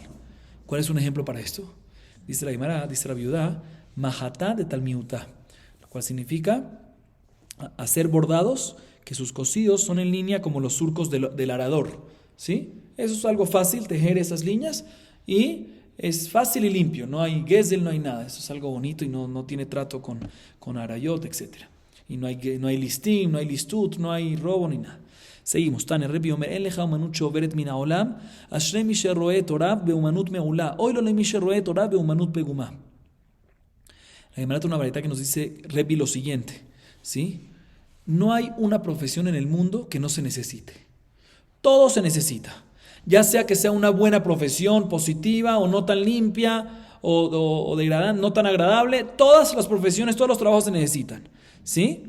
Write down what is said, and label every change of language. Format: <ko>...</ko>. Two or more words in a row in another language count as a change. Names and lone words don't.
<es>¿Cuál es un ejemplo para esto? Dice la Gemara, dice la viuda, Mahatá de Talmiutá, lo cual significa hacer bordados, que sus cosidos son en línea como los surcos del arador. ¿Sí? Eso es algo fácil, tejer esas líneas, y es fácil y limpio, no hay gezel, no hay nada. Eso es algo bonito y no tiene trato con arayot, etc. Y no hay listim, no hay listut, no hay robo ni nada.</es> <he>Seguimos. תני רבי אומר, אין לך אומנות שעוברת מן העולם, אשרי מי שרואה תורה באומנות מעולה, אוי לו למי שרואה תורה באומנות פגומה.</he> <es>La Gemara tiene una varita que nos dice Rebbi lo siguiente, ¿sí? No hay una profesión en el mundo que no se necesite. Todo se necesita. Ya sea que sea una buena profesión, positiva o no tan limpia o degradante, no tan agradable, todas las profesiones, todos los trabajos se necesitan, ¿sí?</es>